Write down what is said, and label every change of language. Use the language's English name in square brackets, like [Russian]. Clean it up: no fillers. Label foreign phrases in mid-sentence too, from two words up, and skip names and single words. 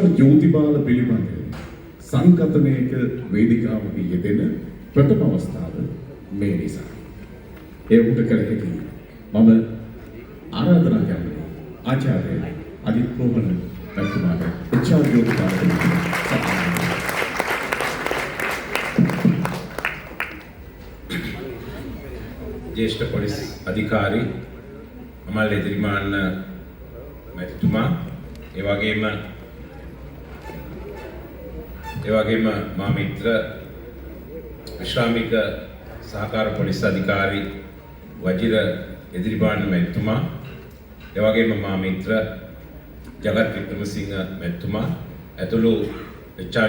[Sinhala] ජෝතිපාල පිළිබඳ සංකතනයක වේදිකාවක යෙදෙන ප්‍රථම අවස්ථාව මේ නිසා. ඒ උට කළ හැකි මම ආරාධනා කරනවා ආචාර්ය අදිත් ප්‍රෝමණ මහත්මයාට එච්.ආර්. ජෝතිපාල ජ්‍යෙෂ්ඨ පොලිස් අධිකාරී අමල් එදිරිමාන්න මැතිතුමා ඒ වගේම මා මිත්‍ර විශ්‍රාමික සහකාර පොලිස් අධිකාරී වජිර එදිරිමාන්න මැතිතුමා ඒ වගේම මා මිත්‍ර ජගත් වික්‍රමසිංහ මැතිතුමා ඇතුළු එච්.ආර්.